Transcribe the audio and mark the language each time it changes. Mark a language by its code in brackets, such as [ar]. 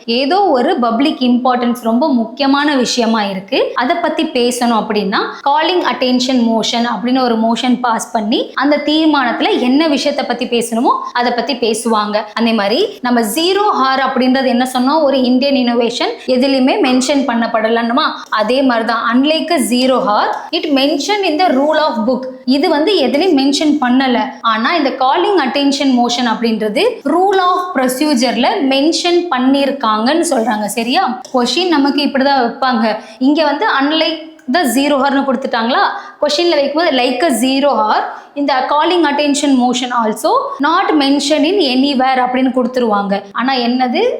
[ta] ஏதோ ஒரு public importance, ரொம்ப முக்கியமான விஷயமா இருக்கு, அதை பத்தி பேசணும் அப்படின்னா காலிங் அட்டென்ஷன் மோஷன் அப்படின்னு ஒரு மோஷன் பாஸ் பண்ணி அந்த தீர்மானத்துல என்ன விஷயத்தை பத்தி பேசணுமோ அதை பத்தி பேசுவாங்க. அதே மாதிரி நம்ம 0 ஹார் அப்படின்றது என்ன சொன்னோம்? ஒரு இந்தியன் இனோவேஷன், எதுலையுமே மென்ஷன் பண்ணப்படலன்னுமா? அதே மாதிரி தான் [en] unlike a 0 hour it mentioned in the rule of book. [ta] இது வந்து எதுலையும் மென்ஷன் பண்ணல. ஆனா இந்த காலிங் அட்டென்ஷன் மோஷன் அப்படின்றது ரூல் ஆஃப் ப்ரொசீஜர்ல மென்ஷன் பண்ணியிருக்காங்கன்னு சொல்றாங்க. சரியா? கொஸ்டின் நமக்கு இப்படிதான் வைப்பாங்க. இங்க வந்து [en] unlike the 0 hour [ta] கொடுத்துட்டாங்களா? கொஸ்டின்ல வைக்கும்போது [en] like a 0 hour [ta] இந்த calling attention motion [en] also not mention in anywhere [ta] அப்படின்னு கொடுத்துருவாங்க. ஆனா என்னது?